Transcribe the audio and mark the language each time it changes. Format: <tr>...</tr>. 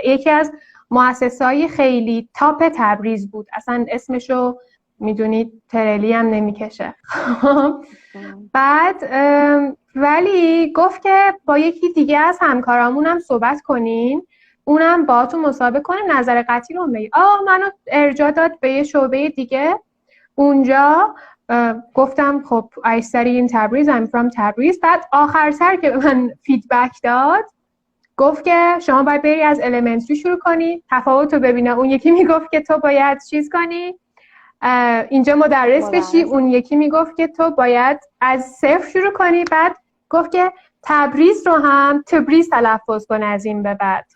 <fa>یکی از مؤسسه‌های خیلی تاپ تبریز بود، اصلا اسمشو میدونید ترلی هم نمیکشه. بعد ولی گفت که با یکی دیگه از همکارامون هم صحبت کنین، اونم باهاتون مصاحبه کنه، نظر قطعی رو بگی. منو ارجاع داد به یه شعبه دیگه. اونجا گفتم خب</fa> <en>I study in Tabriz, I'm from Tabriz.</en> <fa>بعد آخر سر که به من فیدبک داد گفت که شما باید بری از elementary شروع کنی، تفاوت رو ببینه. اون یکی میگفت که تو باید چیز کنی، اینجا مدرس بشی. اون یکی میگفت که تو باید از صفر شروع کنی. بعد گفت که تبریز رو هم تبریز تلفظ کن از این به بعد.</fa>